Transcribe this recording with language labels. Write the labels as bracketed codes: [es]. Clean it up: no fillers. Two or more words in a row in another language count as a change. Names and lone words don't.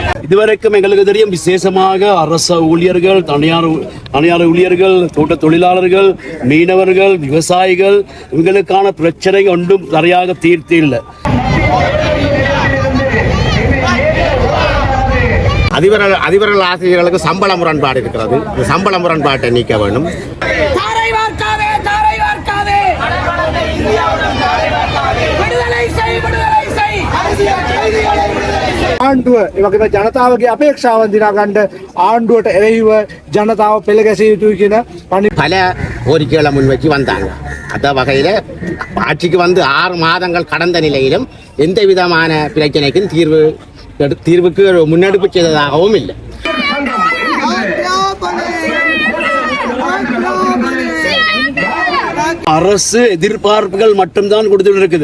[ta] இதுவரைக்கும் எங்களுக்கு தெரியும் விசேஷமாக அரச ஊழியர்கள், தனியார் ஊழியர்கள், தோட்ட தொழிலாளர்கள், மீனவர்கள், விவசாயிகள் இவங்களுக்கான பிரச்சனை ஒன்றும் சரியாக தீர்த்து இல்லை. அதிபர்கள் ஆசிரியர்களுக்கு சம்பள முரண்பாடு இருக்கிறது. சம்பள முரண்பாட்டை நீக்க வேண்டும். [si] ආණ්ඩුව එවගේම ජනතාවගේ අපේක්ෂාවන් දිනා ගන්න ආණ්ඩුවට එරෙහිව ජනතාව පෙළ ගැසිය යුතුයි කියන [ta] பல கோரிக்கைகளை முன்வச்சு வந்தாங்க. அந்த வகையில் ஆட்சிக்கு வந்து 6 மாதங்கள் கடந்த நிலையிலும் எந்த விதமான பிரச்சனைக்கும் தீர்வுக்கு முன்னெடுப்பு செய்ததாகவும் இல்லை. அரசு எதிர்பார்ப்புகள் மட்டும்தான் கொடுத்துட்டு இருக்குது.